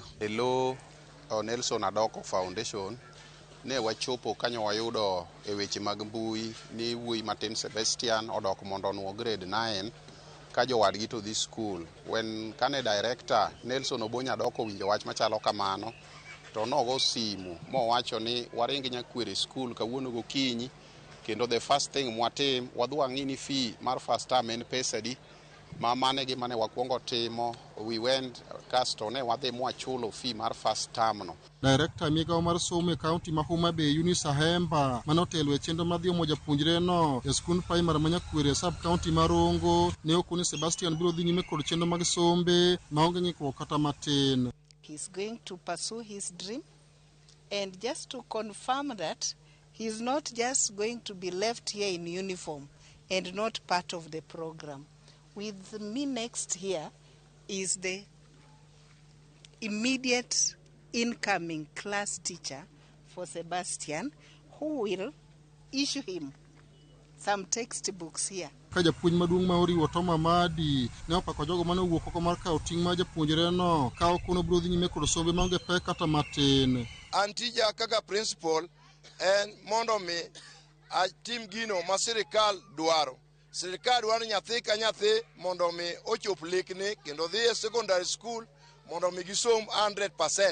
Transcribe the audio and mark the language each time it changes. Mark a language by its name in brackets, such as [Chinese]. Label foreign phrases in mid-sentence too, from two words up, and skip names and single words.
[Luo (Kenya and Tanzania)] Hello, Nelson Adoko Foundation ne wachopo kanyo wayudo e weche mag mbui ni wuoyi matin Sebastian odok mondo nuo grade 9 ka jowadgi to dhi school. Kane director Nelson Obonya Adoko winjo wach machalo kamano to nogo simu mowacho ni waring Nyakwere school kawuono gokinyi kendo [English] the first thing [Luo (Kenya and Tanzania)] mwatim wadhi wang'ini fee mar [English] first term [Luo (Kenya and Tanzania)] en pesa di mane wakuongo timo. [English] We went [Luo (Kenya and Tanzania)] kasto ne wadhi mwachulo fee mar [English] first term [Luo (Kenya and Tanzania)] no. Director migawo mar somo e kaunti ma Homa Bay Eunice Ahemba mane otelo e chenro madhi omo japuonjre no e skund primary Manyakwere sub-county Marungu ne okoni Sebastian biro dhi nyime kod chenro mag sombe maonge ng'ikruok kata matin. [English] He's going to pursue his dream and just to confirm that he's not just going to be left here in uniform and not part of the program. With me next here is the immediate incoming class teacher for Sebastian who will issue him some textbooks here. [Luo (Kenya and Tanzania)] Ka japuonj maduong' ma Oriwo Tom Amadi ne opako jogo mane owuok oko mar kawo ting' mar japuonjre no ka okono biro dhi nyime kod sombe maonge pek kata matin. Antija kaka principal en mondo mi atim gino ma sirikal dwaro. Sirikal dwaro nyathi ka nyathi mondo mi ochop lekne kendo dhi e [English] secondary school [Luo (Kenya and Tanzania)] mondo mi gisom 100%.